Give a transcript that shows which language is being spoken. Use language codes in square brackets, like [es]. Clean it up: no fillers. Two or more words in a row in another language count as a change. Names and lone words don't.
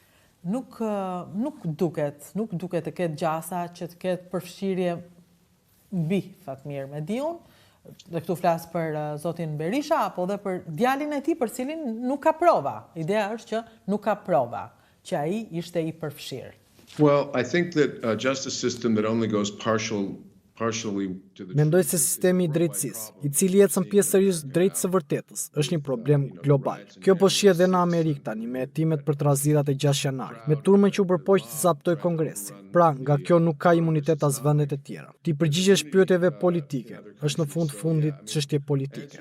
[sq] Nuk duket të ketë gjasa që të ketë përfshirje mbi Fatmir Mediun. Dhe këtu flas për zotin Berisha apo dhe për djalin e tij për cilin nuk ka prova. Ideja është që nuk ka prova që ai ishte i përfshirë. [en] Well, I think that a justice system that only goes partially to the [sq] Mendoj se sistemi i drejtësisë, i cili ecën pjesërisht drejt së vërtetës, është një problem global. Kjo po shihet edhe në Amerikë tani me hetimet për tradhzirat e 6 janarit, me turmën që u përpoq të zaptoj Kongresin. Pra, nga kjo nuk ka imunitet as vendet e tjera. Ti përgjigjesh pyetjeve politike, është në fundit çështje politike.